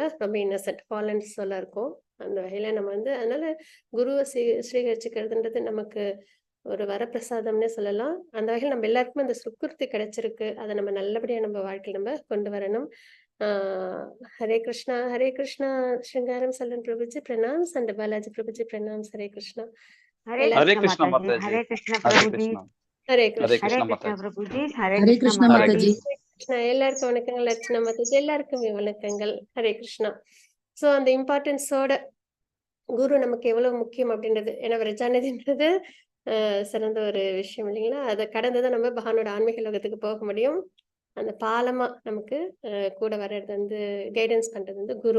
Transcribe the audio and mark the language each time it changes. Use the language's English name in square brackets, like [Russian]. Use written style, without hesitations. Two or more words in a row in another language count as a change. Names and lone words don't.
[Tamil] ரொம்ப இன்னசென்ட் ஃபாலன் சொல்ல இருக்கும். அந்த வகையில நம்ம வந்து அதனால குருவை ஸ்வீகரிச்சுக்கிறதுன்றது நமக்கு ஒரு வரப்பிரசாதம்னே சொல்லலாம். அந்த வகையில் நம்ம எல்லாருக்குமே அந்த சுக்குர்த்தி கிடைச்சிருக்கு. அதை நம்ம நல்லபடியா நம்ம வாழ்க்கையில் நம்ம கொண்டு வரணும். ஹரே கிருஷ்ணா ஸ்ருங்காரம் சல்லன் பிரபுஜி பிரணாம்ஸ் அண்ட் பாலாஜி பிரபுஜி பிரணாம்ஸ். ஹரே கிருஷ்ணா. Hare Krishna Mathaji. Hare Krishna Hare Prabhuji. Krishna. ஹரே Hare கிருஷ்ணா. Krishna Hare Krishna Mathaji. Prabhuji. Hare Hare Krishna Krishna Mataji. Mataji. எல்லாருக்கும் வணக்கங்கள். அர்ச்சனா மாதாஜி எல்லாருக்குமே வணக்கங்கள். ஹரே கிருஷ்ணா. ஸோ அந்த இம்பார்ட்டன்ஸோட குரு நமக்கு எவ்வளவு முக்கியம் அப்படின்றது. ஏன்னா விரஜாநதின்றது சிறந்த ஒரு விஷயம் இல்லைங்களா? அதை கடந்துதான் நம்ம பகவானோட ஆன்மீக லோகத்துக்கு போக முடியும். அந்த பாலமா நமக்கு கூட வர்றது வந்து கைடன்ஸ் பண்றது வந்து குரு.